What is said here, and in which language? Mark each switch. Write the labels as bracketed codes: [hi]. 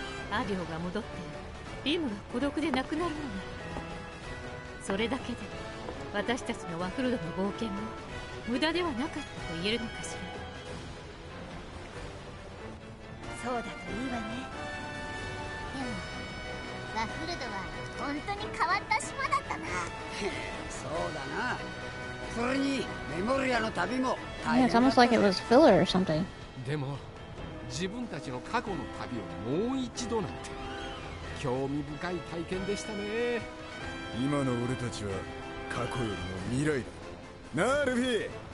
[ja] アディオが戻ってリムが孤独でなくなるのね。それだけで私たちのワフルドの冒険も無駄ではなかったと言えるのかしら。そうだといいわね。でもワフルドは本当に変わった島だったな。そうだな。それにメモリアの旅も [en] Yeah, it's almost like it was filler or something. [ja] でも自分たちの過去の旅をもう一度なんて興味深い体験でしたね。今の俺たちは過去よりも未来だなあルフィ。